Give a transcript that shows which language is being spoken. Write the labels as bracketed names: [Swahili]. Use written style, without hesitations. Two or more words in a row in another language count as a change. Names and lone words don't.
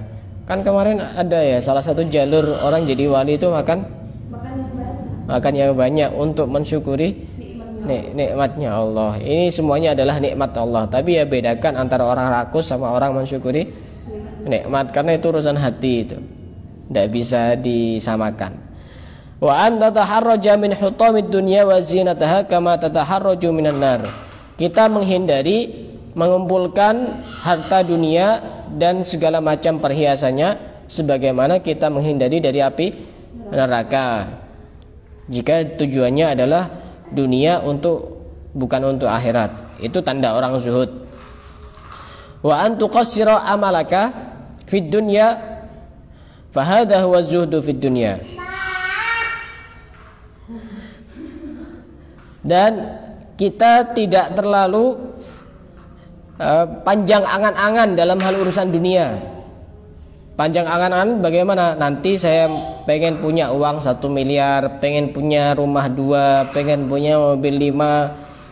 [Indonesian] Kan kemarin ada ya salah satu jalur orang jadi wali itu makan yang banyak untuk mensyukuri nikmatnya Allah. Ini semuanya adalah nikmat Allah. Tapi ya bedakan antara orang rakus sama orang mensyukuri nikmat, karena itu urusan hati, itu tidak bisa disamakan. [Arabic] وأن تتحرج من حطام الدنيا وزينتها كما تتحرج من النار. [Indonesian] Kita menghindari mengumpulkan harta dunia dan segala macam perhiasannya sebagaimana kita menghindari dari api neraka. Jika tujuannya adalah dunia bukan untuk akhirat. Itu tanda orang zuhud. [Arabic] وأن تقصر أملك في الدنيا فهذا هو الزهد في الدنيا. [Indonesian] Dan kita tidak terlalu panjang angan-angan dalam hal urusan dunia. Panjang angan-angan bagaimana? Nanti saya pengen punya uang 1 miliar, pengen punya rumah 2, pengen punya mobil 5.